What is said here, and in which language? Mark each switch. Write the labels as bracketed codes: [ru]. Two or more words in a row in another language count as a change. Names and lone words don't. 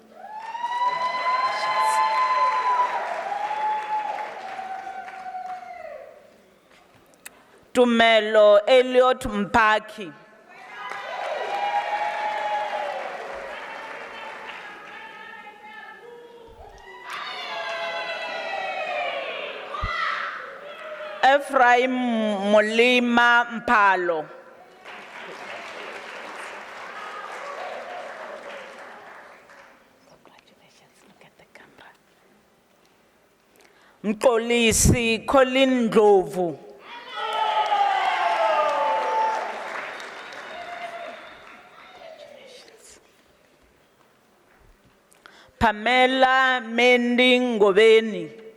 [en] Tumelo Elliot Mpaki. Ephraim Molima Mpalo. Congratulations, look at the camera. Mkolisi Colin Ndlovu. Pamela Mending Ngobeni.